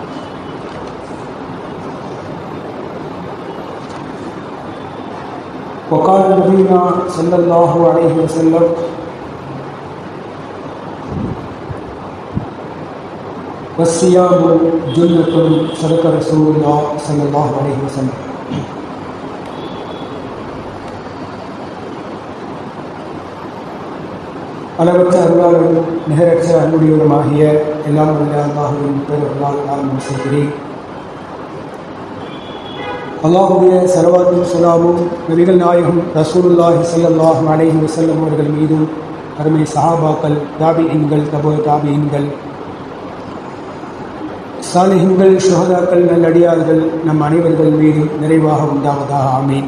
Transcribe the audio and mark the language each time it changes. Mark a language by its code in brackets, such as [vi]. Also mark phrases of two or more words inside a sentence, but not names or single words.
[ar] وقال نبينا صلى الله عليه وسلم والصيام جنة صدق رسول الله صلى الله عليه وسلم. [ta] அளவற்ற அருளாளரும் நிகரற்ற அன்புடையவருமாகிய எல்லாம் உள்ள அல்லாஹுவின் பெயர்களால் நான் செய்கிறேன். அல்லாஹுடைய ஸலவாத்தும் ஸலாமும் நபிகள் நாயகம் ரசூலுல்லாஹி [ar] صلى الله عليه وسلم [ta] அவர்கள் மீதும் அருமை சஹாபாக்கள், தாபிஈன்கள், [ar] تبع التابعين, [ta] சாலிஹீன்கள், ஷுஹதாக்கள், நல்லடியார்கள் நம் அனைவர்கள் மீது நிறைவாக உண்டாவதாக ஆமீன்.